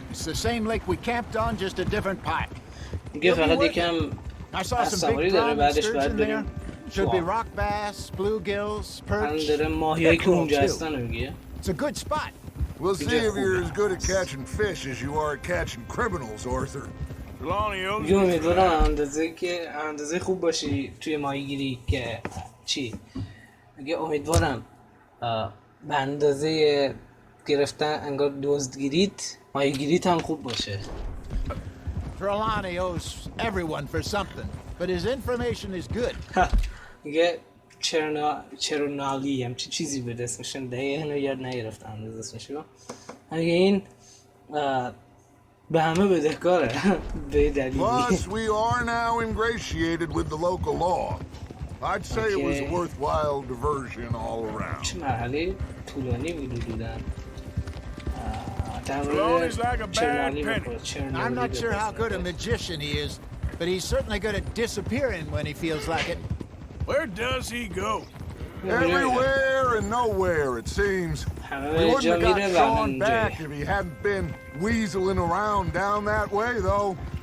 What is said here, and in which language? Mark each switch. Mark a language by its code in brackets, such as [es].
[en] It's the same lake we camped on, just a different pipe. [fa] دیگه فقط یکم [en] I saw some big brown sturgeon there. Should be rock bass, bluegills, perch. [fa] داره ماهیایی که اونجا هستن میگه. [en] It's a good spot. We'll see if you're as good at catching fish as you are at catching criminals, Arthur. [fa] میگه امیدوارم اندازه خوب باشی توی ماهیگیری که چی؟ میگه امیدوارم به اندازه گرفتن انگار دزدگیریت ماهیگیریت هم خوب باشه. [en] Trelawney owes everyone for something, but his information is good. [fa] میگه چرونالی هم چیزی بود اسمش دقیقا اینو یاد نگرفتم اسمش رو. میگه این به همه بدهکاره به دلیلی. [en] Plus, we are now ingratiated with the local law. I'd say it was a worthwhile diversion all around. [fa] چه مرحله طولانی بود حدوداً. [en] Trelawney's like a bad penny. I'm not sure how good a magician he is, but he's certainly good at disappearing when he feels like it. Where does he go? Everywhere and nowhere, it seems. We wouldn't have got Sean back if he hadn't been weaseling around down that way, though.